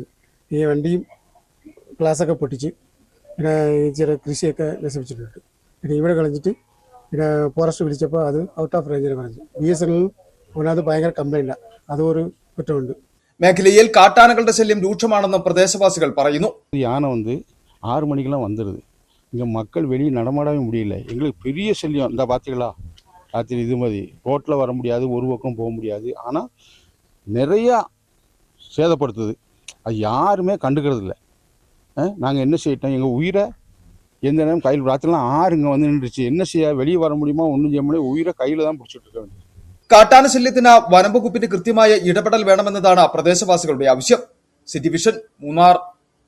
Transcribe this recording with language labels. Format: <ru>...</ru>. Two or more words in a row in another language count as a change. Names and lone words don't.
<ml>ഈ വണ്ടിയും ഗ്ലാസ്സൊക്കെ പൊട്ടിച്ച് പിന്നെ ചെറിയ കൃഷിയൊക്കെ നശിപ്പിച്ചിട്ടുണ്ട്. പിന്നെ ഇവിടെ കളഞ്ഞിട്ട് പിന്നെ ഫോറസ്റ്റ് വിളിച്ചപ്പോൾ അത്</ml> <en>out of range</en> <ml>പറഞ്ഞു. BSNL ഒന്നത് ഭയങ്കര കംപ്ലൈൻറ്റാണ്. അതൊരു കുറ്റമുണ്ട്. മേഖലയിൽ കാട്ടാനകളുടെ ശല്യം രൂക്ഷമാണെന്ന് പ്രദേശവാസികൾ പറയുന്നു.</ml> <ta>யானை 6 மணிக்கெல்லாம் வந்துடுது. இங்கே மக்கள் வெளியே நடமாடவே முடியல. எங்களுக்கு பெரிய சல்லியம். இந்த பார்த்தீங்களா ராத்திரி இது மாதிரி ரோட்டில் வர முடியாது, ஒரு பக்கம் போக முடியாது. ஆனால் நிறையா சேதப்படுத்துது. அது யாருமே கண்டுக்கிறது இல்லை. நாங்கள் என்ன செய்யிட்டோம், எங்கள் உயிரை எந்த நேரம் கையில் ராத்திரிலாம் 6 இங்கே வந்து நின்றுச்சு. என்ன செய்ய, வெளியே வர முடியுமா, ஒன்றும் செய்ய முடியாது. உயிரை கையில் தான் பிடிச்சிட்டு இருக்க வேண்டியது.</ta> <ml>കാട്ടാന ശല്യത്തിന് വനംവകുപ്പിന്റെ കൃത്യമായ ഇടപെടൽ വേണമെന്നതാണ് പ്രദേശവാസികളുടെ ആവശ്യം. സിറ്റി വിഷൻ, മൂന്നാർ.</ml>